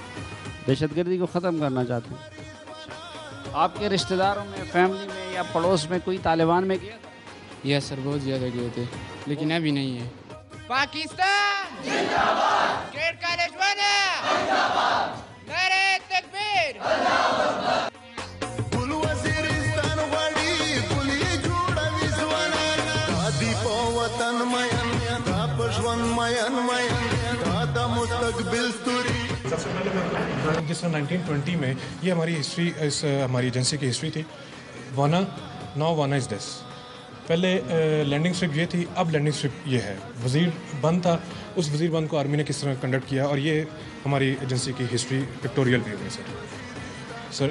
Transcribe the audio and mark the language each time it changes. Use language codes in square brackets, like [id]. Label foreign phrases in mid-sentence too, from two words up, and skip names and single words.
[ur] دہشت گردی کو ختم کرنا چاہتے ہیں. آپ کے رشتہ داروں میں, فیملی میں یا پڑوس میں کوئی طالبان میں گیا تھا؟ [en] yes sir, [ur] بہت زیادہ گئے تھے لیکن ابھی نہیں ہے. پاکستان زندہ باد. کیٹ کالج وانا زندہ باد. نعرہ تکبیر اللہ اکبر. [ps] کل وزیرستان غړي کل جوړوي ځوانان دی په وطن مین دا پښون مین دا د مستقبل ستوري. [ur] سب سے پہلے جس طرح 1920 میں یہ ہماری ہسٹری, اس ہماری ایجنسی کی ہسٹری تھی. [en] Wana, now Wana is this. [ur] پہلے [en] landing strip [ur] یہ تھی, اب [en] landing strip [ur] یہ ہے. وزیر بند تھا, اس وزیر بند کو آرمی نے کس طرح کنڈکٹ کیا, اور یہ ہماری ایجنسی کی ہسٹری [en] pictorial view [ur] ہے سر.